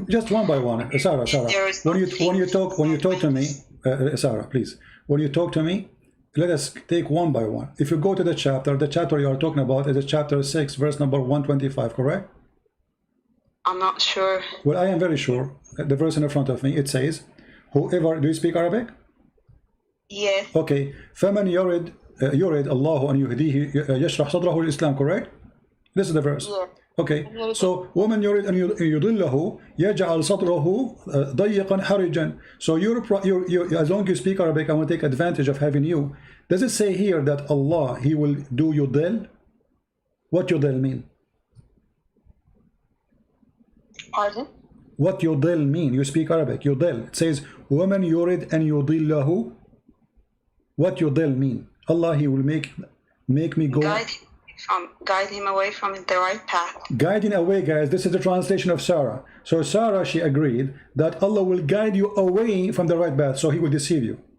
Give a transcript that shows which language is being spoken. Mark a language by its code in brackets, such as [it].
[en] Just one by one, Sarrah. When you talk to me, Sarrah, please. When you talk to me, let us take one by one. If you go to the chapter you are talking about is chapter 6, verse number 125, correct? I'm not sure. Well, I am very sure. The verse in front of me, it says, whoever, do you speak Arabic? Yes. Okay. [ar] فَمَنْ يُرِدْ اللَّهُ أَنْ يُهْدِيهِ يَشْرَحْ صَدْرَهُ الْإِسْلَامِ, correct? [en] This is the verse. Yes. Okay, so [ar] وَمَنْ يُرِدْ أَنْ يُضِلَّهُ يَجْعَلْ صَدْرَهُ ضَيِّقًا حَرِجًا. [en] So you, as long as you speak Arabic, I want to take advantage of having you. Does it say here that Allah, He will do yudil? What yudil mean? Pardon? What yudil mean? You speak Arabic. [ar] Yudil. [en] It says [ar] وَمَنْ يُرِدْ أَنْ يُضِلَّهُ. [en] What yudil mean? Allah, He will make me go. Guide him away from the right path. Guiding away, guys. This is the translation of Sarrah. So Sarrah, she agreed that Allah will guide you away from the right path, so He will deceive you.